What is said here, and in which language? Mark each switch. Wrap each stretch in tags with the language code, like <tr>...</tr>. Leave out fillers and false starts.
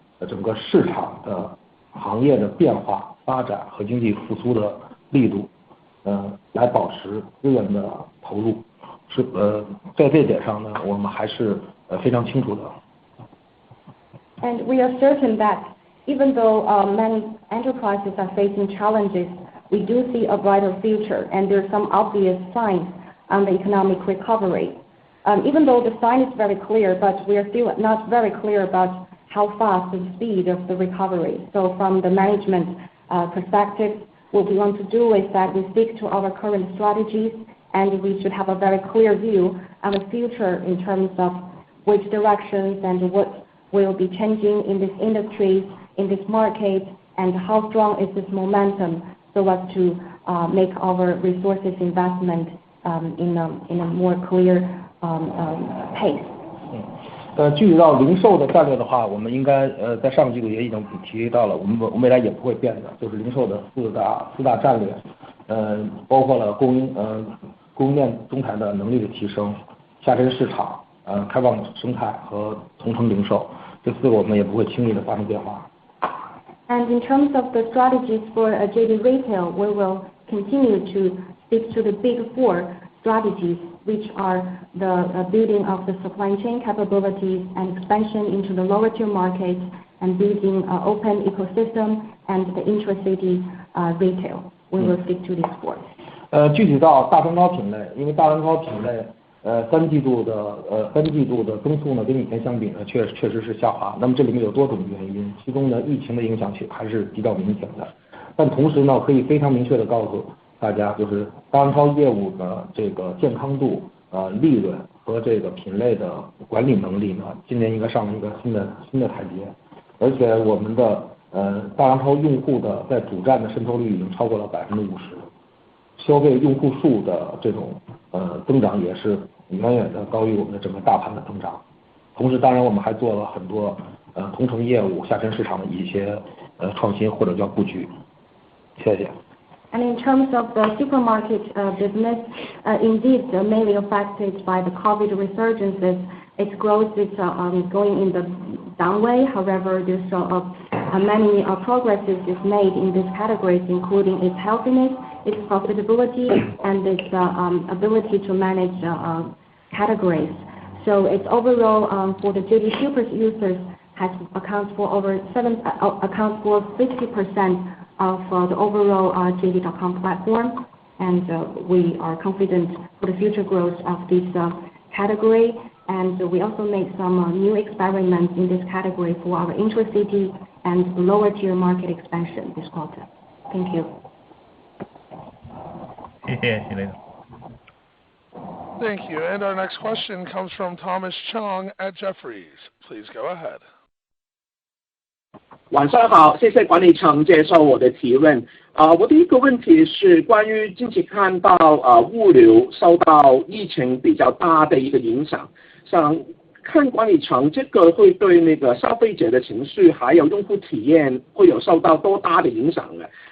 <zh>整个市场的行业的变化发展和经济复苏的力度，来保持资源的投入。在这点上呢，我们还是非常清楚的。</zh> <en>And we are certain that even though many enterprises are facing challenges, we do see a brighter future, and there are some obvious signs on the economic recovery. Even though the sign is very clear, but we are still not very clear about how fast the speed of the recovery. So from the management perspective, what we want to do is that we stick to our current strategies, and we should have a very clear view on the future in terms of which directions and what will be changing in this industry, in this market, and how strong is this momentum, so as to make our resources investment in a more clear pace.</en> <zh>具体到零售的战略的话，我们应该在上个季度也已经提到了，我们未来也不会变的，就是零售的四大战略，包括了供应链中台的能力的提升、下沉市场、开放生态和同城零售，这四个我们也不会轻易的发生变化。</zh> <en>And in terms of the strategies for JD Retail, we will continue to stick to the big four strategies, which are the building of the supply chain capabilities and expansion into the lower tier markets, and building an open ecosystem and the intra-city retail. We will stick to these four.</en> <zh>具体到大蛋糕品类，因为大蛋糕品类三季度的增速呢，跟以前相比呢，确实是下滑。那么这里面有多种原因，其中呢，疫情的影响还是比较明显的。但同时呢，可以非常明确的告诉大家，就是大蛋糕业务的这个健康度、利润和这个品类的管理能力呢，今年应该上了一个新的台阶。而且我们的大蛋糕用户的在主站的渗透率已经超过了50%，消费用户数的这种增长也是远远的高于我们的整个大盘的增长。同时，当然我们还做了很多同城业务、下沉市场的一些创新或者叫布局。谢谢。</zh> <en>And in terms of the supermarket business, indeed mainly affected by the COVID resurgences, its growth is going in the down way. However, there's many progresses is made in these categories, including its healthiness, its profitability, and its ability to manage categories. So its overall for the JD Super users accounts for 50% of the overall JD.com platform, and we are confident for the future growth of this category. And we also made some new experiments in this category for our intra-city and lower tier market expansion this quarter. Thank you.</en> <zh>谢谢徐雷总。</zh> <en>Thank you. And our next question comes from Thomas Chong at Jefferies. Please go ahead.</en> <zh>晚上好，谢谢管理层接受我的提问。我第一个问题是关于近期看到物流受到疫情比较大的一个影响，想看管理层这个会对那个消费者的情绪还有用户体验会有受到多大的影响呢？</zh>